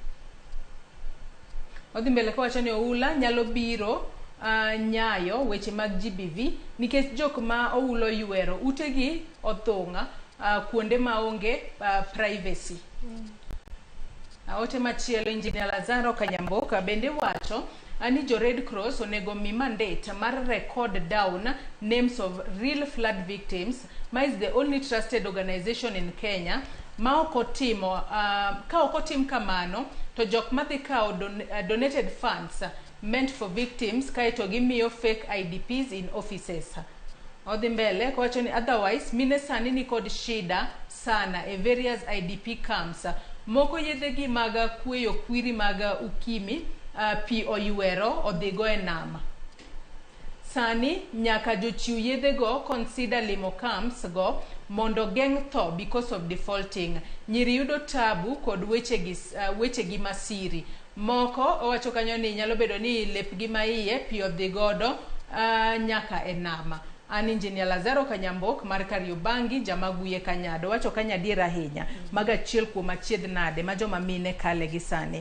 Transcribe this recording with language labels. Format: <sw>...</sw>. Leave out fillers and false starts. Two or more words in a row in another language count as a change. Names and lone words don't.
<luo>Odhi mbele kwa wachani Oula nyalo biro nyayo weche mag GBV nikech jok ma oulo yuero utegi othung'a kuonde maonge privacy. Ote machielo Engineer Lazaro Kanyamboka bende wacho ani jo Red Cross onego mi mandate mar</luo> <en>record down names of real flood victims. Ma is the only trusted organization in Kenya</en> <luo>ma okotimo ka okotim kamano to jok madhi kao</luo> <en>donated funds meant for victims</en> <luo>kaito gimiyo</luo> <en>fake IDPs in offices.</en> <luo>Odhi mbele kwa wacho ni otherwise mine sani ni kod shida sana e</luo> <en>various IDP camps.</en> <luo>Moko yedhegi maga kweyo kwiri maga ukimi pi oyuero odhigo e nama. Sani nyaka jochiw yedhego consider limo camps go mondo geng' tho</luo> <en>because of defaulting.</en> <luo>Nyiri yudo tabu kod weche gi masiri. Moko owacho kanyo ni nyalo bedo ni lepgi maiye pi odhigodo nyaka e nama. An Engineer Lazaro Kanyambok mar Kariobangi Jamaguye Kanyado wacho kanyadiera ahinya maga chiel kuom achiedh nade ma joma mine kale gi sani.</luo>